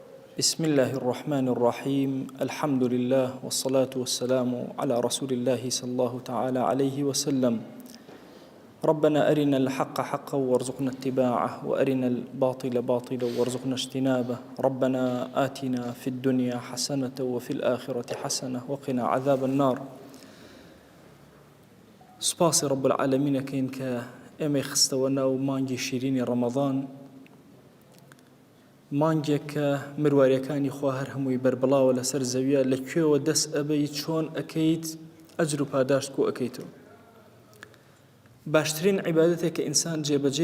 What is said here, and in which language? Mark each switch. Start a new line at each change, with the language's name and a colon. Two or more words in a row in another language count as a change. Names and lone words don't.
Arabic: بسم الله الرحمن الرحيم الحمد لله والصلاة والسلام على رسول الله صلى الله تعالى عليه وسلم ربنا أرنا الحق حقا وارزقنا اتباعه وأرنا الباطل باطلا وارزقنا اجتنابه ربنا آتنا في الدنيا حسنة وفي الآخرة حسنة وقنا عذاب النار
Central Kurdish: سپاسی رب العالمین کەین کە ئێمەی خستەوە ناو مانگی شیرینی ڕەمەضان مانگێک کە مروارەکانی خوا هەر هەمووی بەربڵاوە لەسەر زەویە لەکوێوە دەست ئەبەیت چۆن ئەکەیت ئەجر و پاداشت کۆ ئەکەیتەوە باشترین عیبادەتێک کە ئینسان جێبەجێ